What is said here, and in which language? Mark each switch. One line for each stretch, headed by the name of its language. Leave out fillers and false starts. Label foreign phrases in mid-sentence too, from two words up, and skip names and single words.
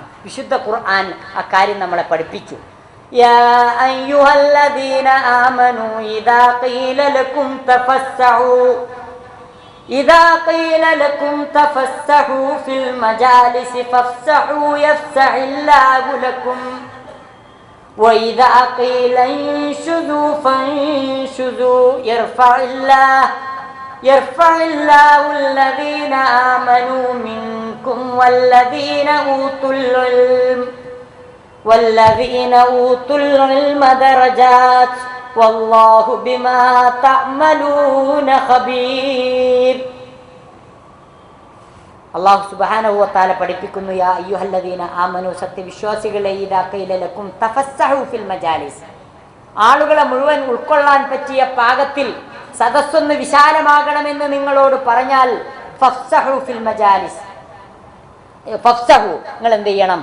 Malayalam: വിശുദ്ധ ഖുർആൻ അക്കാര്യം നമ്മളെ പഠിപ്പിച്ചു.
Arabic: يا أيها الذين آمنوا إذا قيل لكم تفسحوا في المجالس فافسحوا يفسح الله لكم وإذا قيل انشزوا فانشزوا يرفع الله الذين آمنوا منكم والذين أوتوا العلم درجات والله بما تعملون خبير. الله سبحانه وتعالى
Malayalam: പഠിപ്പിക്കുന്നു,
Arabic: يا أيها الذين آمنوا,
Malayalam: സത്യവിശ്വാസികളെ,
Arabic: إذا قيل لكم تفسحوا في المجالس,
Malayalam: ആളുകളെ മുഴുവൻ ഉൾക്കൊള്ളാൻ പറ്റിയ പാകത്തിൽ സദസ്സൊന്ന് വിശാലമാകണമെന്ന് നിങ്ങളോട് പറഞ്ഞാൽ
Arabic: فافسحوا في المجالس,
Malayalam: ഫഫ്സഹു, നിങ്ങൾ എന്ത് ചെയ്യണം?